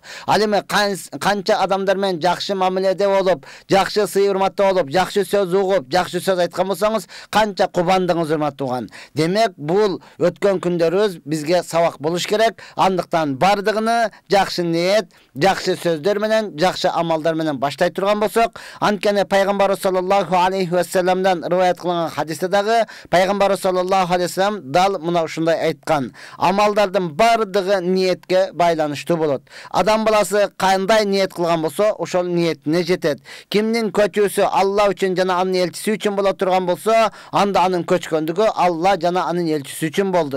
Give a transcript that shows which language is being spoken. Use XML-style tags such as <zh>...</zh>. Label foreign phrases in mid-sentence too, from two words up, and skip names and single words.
<ky>Ал эми канча адамдар менен жакшы мамиледе болуп, жакшы сый урматта болуп, жакшы сөз угуп, жакшы сөз айткан болсоңуз, канча кубандыңыз урматтууган. Демек, бул өткөн күндө бизге сабак болуш керек. Андыктан бардыгыны жакшы ниет, жакшы сөздөр менен, жакшы амалдар менен баштай турган болсок, анткени Пайгамбар</ky> <ar>صلى الله عليه وسلم</ar> <ky>риваят кылынган хадисте дагы Пайгамбар</ky> <ar>صلى الله عليه وسلم</ar> <ky>дал мына ушундай айткан: амалдардын бардыгы ниетке байланыштуу болот. Адам баласы кандай ниет кылган болсо, ошол ниетине жетет. Кимдин көчүүсү Алла үчүн жана анын элчиси үчүн боло турган болсо, анда анын көчкөндүгү Алла жана анын элчиси үчүн болду.</ky>